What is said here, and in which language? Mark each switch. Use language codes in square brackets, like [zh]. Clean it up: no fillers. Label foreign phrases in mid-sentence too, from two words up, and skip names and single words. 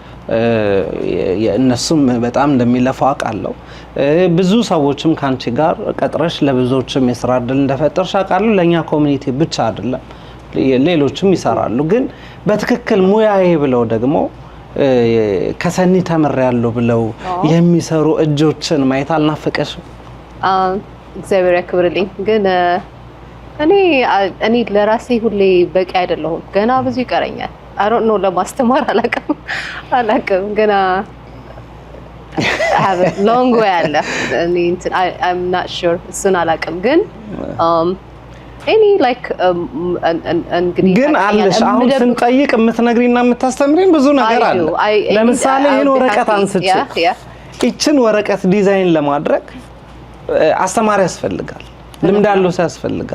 [am] እነሱም በጣም እንደሚለፉ አውቃለሁ። ብዙ ሰዎችም ካንቺ ጋር ቀጥረሽ ለብዙዎችም የስራ እድል እንደፈጠርሽ አውቃለሁ። ለኛ ኮሚኒቲ ብቻ አይደለም ሌሎችም ይሰራሉ። ግን በትክክል ሙያዬ ብለው ደግሞ ከሰኒ ተምሬያለሁ ብለው የሚሰሩ እጆችን ማየት አልናፈቀሽም? እግዚአብሔር ያክብርልኝ። ግን እኔ ለራሴ ሁሌ በቂ አይደለሁም። ገና ብዙ ይቀረኛል። [en] I don't know [am] ለማስተማር አላውቅም ገና [en] I have a long way [am] አለ። [en] I'm not sure [am] እሱን አላውቅም። ግን [en] any like [am] እንግዲህ ግን አለሽ አሁን ስንጠይቅ የምትነግሪና የምታስተምሪን ብዙ ነገር አለ። ለምሳሌ ይሄን ወረቀት አንስቼ እቺን ወረቀት ዲዛይን ለማድረግ አስተማሪ ያስፈልጋል፣ ልምድ ያለው ሰው ያስፈልጋል።